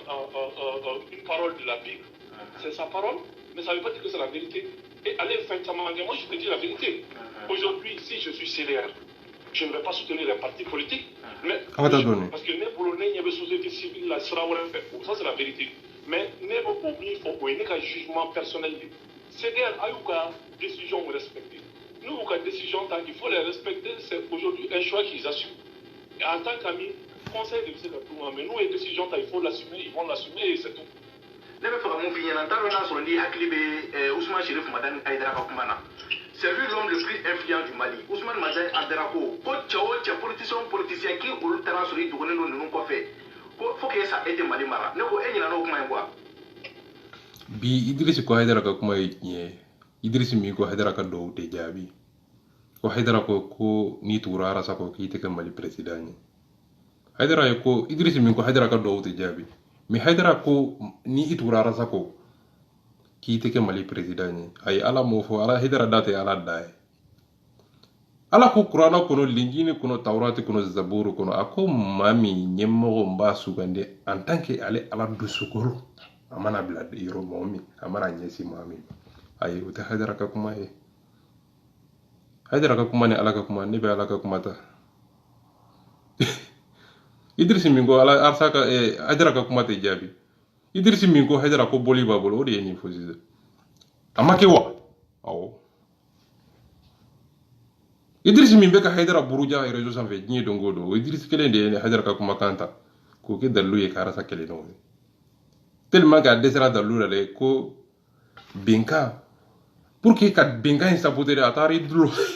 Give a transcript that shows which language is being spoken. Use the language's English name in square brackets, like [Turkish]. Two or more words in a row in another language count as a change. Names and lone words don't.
[French] une parole de la Bible c'est sa parole mais ça veut pas dire que c'est la vérité et allez moi je te dis la vérité aujourd'hui si je suis CDR je ne vais pas soutenir les partis politiques mais parce que les Polonais il y a des sociétés civiles là sera ça c'est la vérité mais il faut un jugement personnel CDR a eu une décision respectée nous une décision il faut les respecter c'est aujourd'hui un choix qu'ils assument et en tant qu'amis conseil de M. Gatouma mais nous une décision il faut l'assumer ils vont l'assumer et c'est tout [Bambara] ne bɛ fɛ ka mun f'i ɲɛna n t'a dɔn n'a sɔrɔ n'i hakili bɛ Ousmane Chérif Madani Aïdara ka kuma na [French] c'est lui l'homme le plus influent du Mali [Bambara] Ousmane Madani Aïdara ko cɛ o cɛ politicien k'i olu taara sɔrɔ i dogolen don ninnu kɔfɛ ko [French] faut que [Bambara] sa e tɛ Mali mara ne ko e ɲinɛna o kuma in quoi bi Idrissa ko Aïdara ka kuma ye tiɲɛ Idrissa min ko Aïdara ka dɔw tɛ jaabi ko Aïdara ko n'i tugura Arasa kɔ k'i tɛ kɛ Mali président ye Aïdara ye ko Idrissa min ko Aïdara ka dɔw tɛ jaabi mais Aïdara ko ni i tugura Arasa kɔ k'i tɛ kɛ Mali président ye ayi Ala m'o fɔ Ala Aïdara da tɛ Ala da ye Ala ko Kurana kɔnɔ Linjini kɔnɔ Tawurati kɔnɔ Zaburu kɔnɔ a ko maa min ɲɛmɔgɔ b'a sugandi [French] en tant que [Bambara] ale Ala dusukolo a mana bila yɔrɔ mɔgɔ min a mana ɲɛsin maa min ayi o tɛ Aïdara ka kuma ye Aïdara ka kuma ni Ala ka kuma ne bɛ Ala ka kuma ta Idrissa min ko Arasa ka Aïdara ka kuma tɛ jaabi Idrissa min ko Aïdara ko boli b'a bolo o de ye nin fɔ sisan a ma kɛ wa awɔ Idrissa min bɛ ka Aïdara buruja réseau sanfɛ diɲɛ don o don o Idrissa kelen de ye Aïdara ka kumakan ta k'o kɛ dalilu ye ka Arasa kɛlɛ ɲɔgɔn ye [French] tellement que [Bambara] a dɛsɛra dalilu la dɛ ko bɛnkan [French] pour que [Bambara] ka bɛnkan in saboter de a taara i dulo